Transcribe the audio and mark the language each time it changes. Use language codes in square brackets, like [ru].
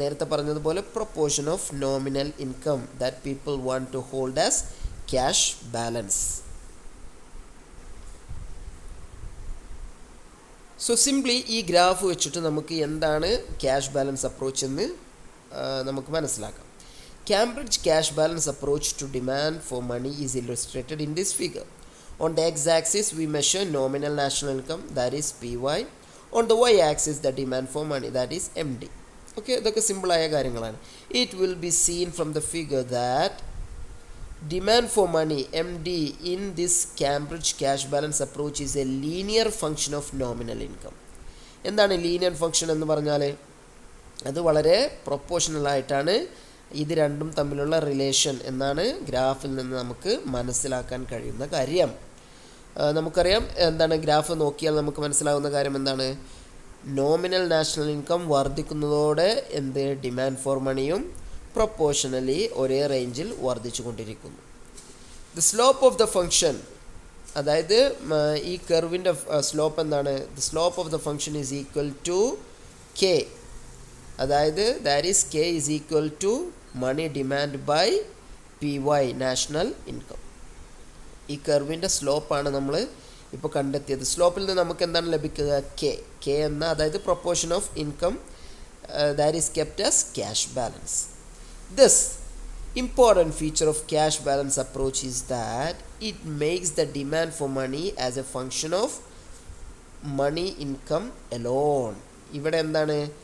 [ml] നേരത്തെ പറഞ്ഞതുപോലെ [en] Proportion of nominal income that people want to hold as cash balance. So simply [ml] ഈ graph വെച്ചിട്ട് നമുക്ക് എന്താണ് ക്യാഷ് ബാലൻസ് അപ്രോച്ച് എന്ന് നമുക്ക് മനസ്സിലാക്കാം. [en] Cambridge cash balance approach to demand for money is illustrated in this figure. On the x-axis we measure nominal national income, that is PY. On the y-axis the demand for money, that is MD. [ml] Okay, ഇതൊക്കെ സിമ്പിളായ കാര്യങ്ങളാണ്. [en] It will be seen from the figure that demand for money MD in this Cambridge cash balance approach is a linear function of nominal income. [ml] എന്താണ് linear function എന്ന് പറഞ്ഞാൽ? അത് വളരെ proportional ആയിട്ടാണ് ഇത് രണ്ടും തമ്മിലുള്ള റിലേഷൻ എന്നാണ് ഗ്രാഫിൽ നിന്ന് നമുക്ക് മനസ്സിലാക്കാൻ കഴിയുന്ന കാര്യം. നമുക്കറിയാം എന്താണ് ഗ്രാഫ് നോക്കിയാൽ നമുക്ക് മനസ്സിലാവുന്ന കാര്യം എന്താണ്? Nominal national income വർദ്ധിക്കുന്നതോടെ demand for മണിയും പ്രൊപ്പോർഷണലി ഒരേ റേഞ്ചിൽ വർദ്ധിച്ചു കൊണ്ടിരിക്കുന്നു. [en] the slope of the function, [ml] അതായത് ഈ കർവിൻ്റെ സ്ലോപ്പ് എന്താണ്? [en] The slope of the function is equal to K. അതായത് that is K is equal to money demand by PY national income. [ml] ഈ കർവിൻ്റെ സ്ലോപ്പാണ് നമ്മൾ ഇപ്പോൾ കണ്ടെത്തിയത്. സ്ലോപ്പിൽ നിന്ന് നമുക്ക് എന്താണ് ലഭിക്കുക? [en] K [ml] എന്ന, അതായത് [en] Proportion of income that is kept as cash balance. This important feature of cash balance approach is that it makes the demand for money as a function of money income alone. [ml] ഇവിടെ എന്താണ്?